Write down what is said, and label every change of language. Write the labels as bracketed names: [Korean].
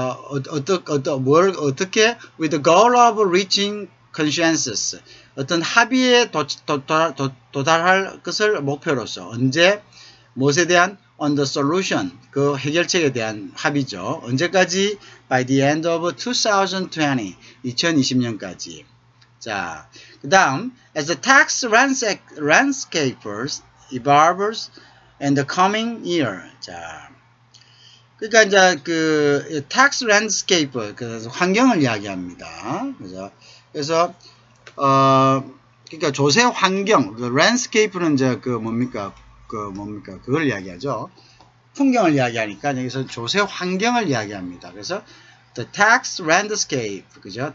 [Korean] 어떻게 [English] with the goal of reaching consensus, [Korean] 어떤 합의에 도달할 것을 목표로서 언제 무엇에 대한 [English] on the solution, [Korean] 그 해결책에 대한 합의죠. 언제까지? [English] by the end of 2020, [Korean] 2020년까지. [English] 자, 그 다음 as the tax landscape evolves in the coming year. [Korean] 자, 그러니까 이제 그 tax landscape, 그 환경을 이야기합니다. 그죠? 그래서 그러니까 조세 환경, 그 landscape는 이제 그걸 이야기하죠. 풍경을 이야기하니까 여기서 조세 환경을 이야기합니다. 그래서 the tax landscape, 그죠?